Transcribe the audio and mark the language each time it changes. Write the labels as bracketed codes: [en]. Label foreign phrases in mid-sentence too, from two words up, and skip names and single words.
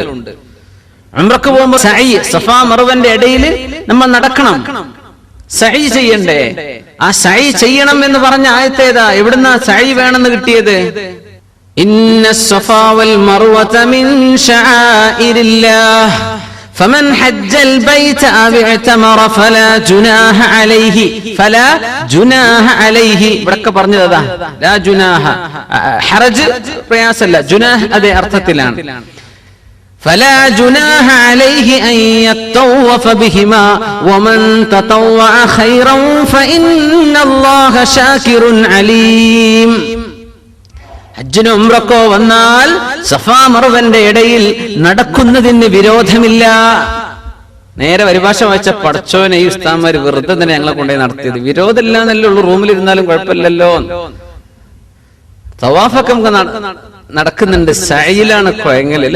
[ml] ഉംറക്ക് പോകുമ്പോൾ സഅയ്, സഫാ മർവന്റെ ഇടയിൽ നമ്മൾ നടക്കണം, സഅയ് ചെയ്യണ്ടേ? ആ സഅയ് ചെയ്യണം എന്ന് പറഞ്ഞ ആയത്ത് ഏതാ? എവിടുന്നാ സഅയ് വേണമെന്ന് കിട്ടിയത്? [ar] إن الصفا والمروة من شعائر الله فمن حج البيت أو اعتمر فلا جناح عليه [ml] ഇവിടൊക്കെ പറഞ്ഞതാ [ar] لا جناح. [ml] ഹറജ് പ്രയാസല്ല, ജുനാഹ് അതേ അർത്ഥത്തിലാണ്. [ar] فلا جناح عليه أن يطوف بهما ومن تطوع خيرا فإن الله شاكر عليم. [ml] ഹജ്ജിനും ഉംറക്കോ വന്നാൽ സഫാ മർവന്റെ ഇടയിൽ നടക്കുന്നതിന് വിരോധമില്ല. നേരെ പരിഭാഷ വായിച്ച പടച്ചോനെ, ഈ ഉസ്താദ്മാര് വെറുതെ തന്നെ ഞങ്ങളെ കൊണ്ടുപോയി നടത്തിയത്. വിരോധമില്ല എന്നല്ലേ ഉള്ളൂ, റൂമിലിരുന്നാലും കുഴപ്പമില്ലല്ലോ. തവാഫൊക്കെ നമുക്ക് നടക്കുന്നുണ്ട്, സഅയിലാണ് കുഴങ്ങൽ അല്ലേ?